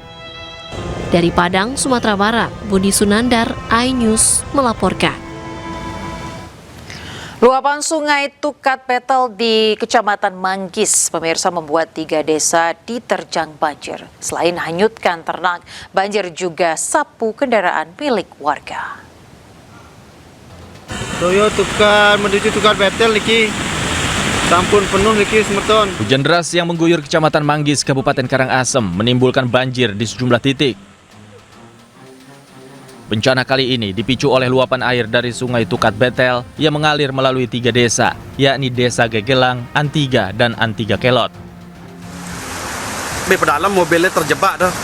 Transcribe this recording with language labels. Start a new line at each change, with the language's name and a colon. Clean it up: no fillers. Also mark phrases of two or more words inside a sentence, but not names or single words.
Indonesian: Dari Padang, Sumatera Barat, Budi Sunandar, iNews melaporkan. Luapan sungai Tukat Petel di Kecamatan Manggis, pemirsa, membuat 3 desa diterjang banjir. Selain hanyutkan ternak, banjir juga sapu kendaraan milik warga.
Balinese: Toyo Tukat menuju Tukat Petel niki sampun penuh niki semeton.
Indonesian: Hujan deras yang mengguyur Kecamatan Manggis, Kabupaten Karangasem menimbulkan banjir di sejumlah titik. Bencana kali ini dipicu oleh luapan air dari Sungai Tukat Betel yang mengalir melalui 3 desa, yakni Desa Gegelang, Antiga, dan Antiga Kelot. Di pedalam mobilnya terjebak dah.